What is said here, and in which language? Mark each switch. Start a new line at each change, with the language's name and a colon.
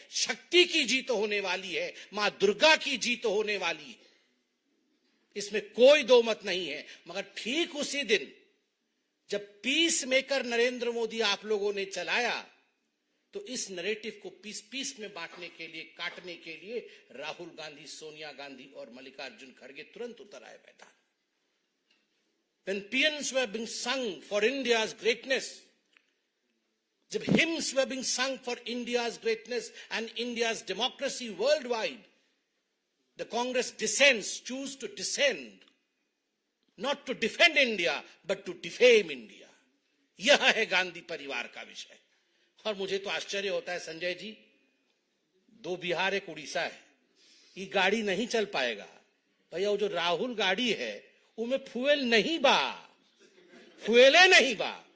Hindi: शक्ति की जीत होने वाली है, मां दुर्गा की जीत होने वाली है, इसमें कोई दो मत नहीं है। मगर ठीक उसी दिन जब पीस मेकर नरेंद्र मोदी आप लोगों ने चलाया, तो इस नैरेटिव को पीस पीस में बांटने के लिए, काटने के लिए राहुल गांधी, सोनिया गांधी और मल्लिकार्जुन खड़गे तुरंत उतर आए मैदान।
English: When paeans were being sung for India's greatness, जब hymns were being sung for India's greatness and India's democracy worldwide, the Congress descends, choose to descend, not to defend India, but to defame India.
Hindi: यह है गांधी परिवार का विषय। और मुझे तो आश्चर्य होता है संजय जी, 2 बिहार एक उड़ीसा है, ये गाड़ी नहीं चल पाएगा भैया। वो जो राहुल गाड़ी है उनमें फ्यूएल नहीं बा, फ्यूएले नहीं बा।